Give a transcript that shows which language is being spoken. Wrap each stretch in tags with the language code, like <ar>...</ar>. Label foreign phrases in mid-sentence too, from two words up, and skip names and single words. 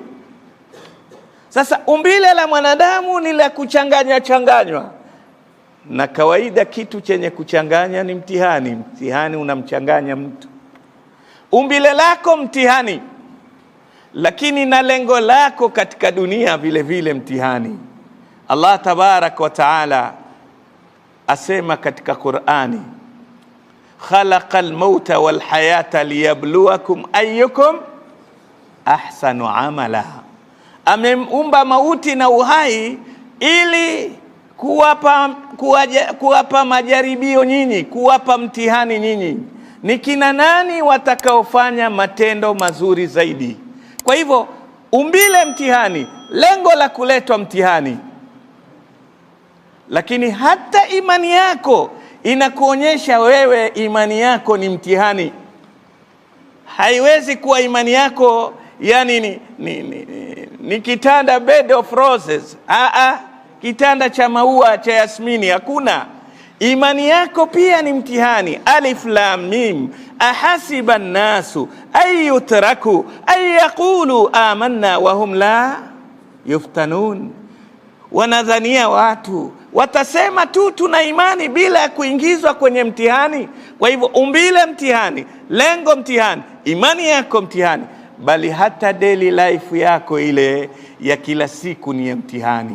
<sw>Sasa umbile la mwanadamu ni la kuchanganywa, na kawaida kitu chenye kuchanganya ni mtihani. Mtihani unamchanganya mtu. Umbile lako mtihani, lakini na lengo lako katika dunia vile vile mtihani.</sw> <ar>الله تبارك وتعالى</ar> <sw>asema katika Qur'ani,</sw> <ar>خلق الموت والحياة ليبلوكم أيكم أحسن عملا.</ar> <sw>Ameumba mauti na uhai ili kuwapa majaribio nyinyi, kuwapa mtihani nyinyi. Ni kina nani watakaofanya matendo mazuri zaidi? Kwa hivyo umbile mtihani, lengo la kuletwa mtihani. Lakini hata imani yako inakuonyesha wewe imani yako ni mtihani. Haiwezi kuwa imani yako ni kitanda</sw> <en>bed of roses.</en> <sw>Kitanda cha maua cha yasmini, hakuna. Imani yako pia ni mtihani.</sw> <ar>الم أحسب الناس أن يتركوا أن يقولوا آمنا وهم لا يفتنون.</ar> <sw>Wanadhania watu watasema tu tuna imani bila ya kuingizwa kwenye mtihani. Kwa hivyo umbile mtihani, lengo mtihani, imani yako mtihani. bali hata</sw> <en>daily life</en> <sw>yako ile ya kila siku ni ya mtihani.</sw>